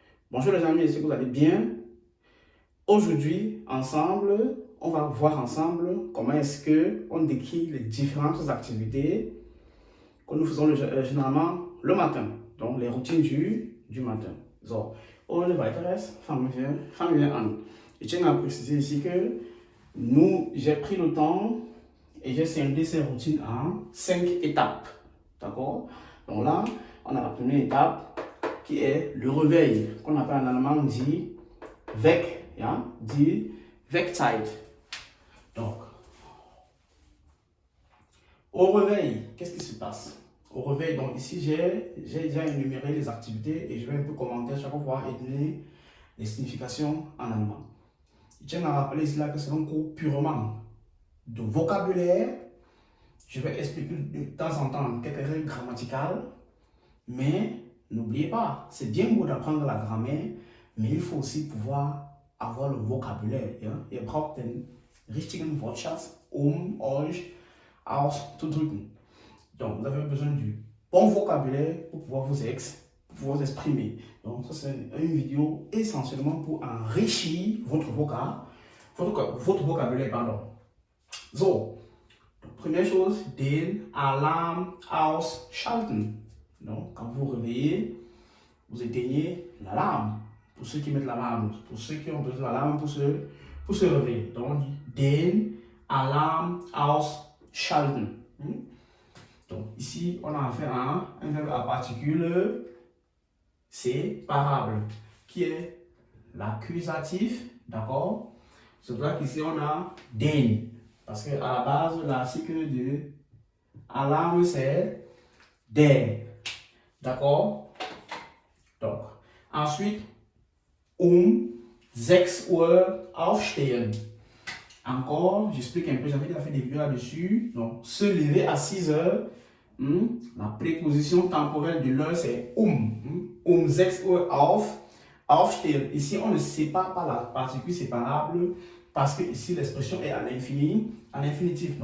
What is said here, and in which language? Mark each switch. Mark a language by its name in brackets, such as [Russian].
[French] Bonjour les amis, est-ce que vous allez bien? Aujourd'hui, ensemble, on va voir ensemble comment est-ce que on décrit les différentes activités que nous faisons généralement le matin. Donc, les routines du matin. [German] So, ohne weiteres, fangen wir an. [French] Je tiens à préciser ici que j'ai pris le temps et j'ai scindé ces routines en 5 étapes. D'accord? Donc là, on a la première étape qui est le réveil, qu'on appelle en allemand [German] dit Weck, ja? Die Weckzeit. [French] Donc, au réveil, qu'est-ce qui se passe? Au réveil, donc ici, j'ai déjà énuméré les activités et je vais un peu commenter à chaque fois et donner les significations en allemand. Je tiens à rappeler ici là que c'est un cours purement de vocabulaire. Je vais expliquer de temps en temps quelques règles grammaticales, mais n'oubliez pas, c'est bien beau d'apprendre la grammaire, mais il faut aussi pouvoir avoir le vocabulaire. [German] Ja? Ihr braucht den richtigen Wortschatz, euch auszudrücken. [French] Donc, vous avez besoin du bon vocabulaire pour pouvoir vous exprimer. Donc, ça, c'est une vidéo essentiellement pour enrichir votre vocabulaire. Pardon. [German] So, [French] première chose, [German] den Alarm ausschalten. [French] Donc, quand vous vous réveillez, vous éteignez l'alarme. Pour ceux qui mettent l'alarme, pour ceux qui ont besoin de l'alarme pour se réveiller. Donc, on dit [German] den Alarm ausschalten. [French] Donc, ici, on a affaire à un verbe à particule séparable, qui est l'accusatif, d'accord? C'est pour ça qu'ici, on a den. Parce qu'à la base, l'article de alarme, c'est der. D'accord? Donc, ensuite, [German] 6 Uhr aufstehen. [French] Encore, j'explique un peu, j'avais déjà fait des vidéos là-dessus. Donc, se lever à 6 heures. La préposition temporelle de l'heure, c'est [German] 6 Uhr aufstehen. [French] Ici, on ne sépare pas la particule séparable parce que ici, l'expression est en infinitif.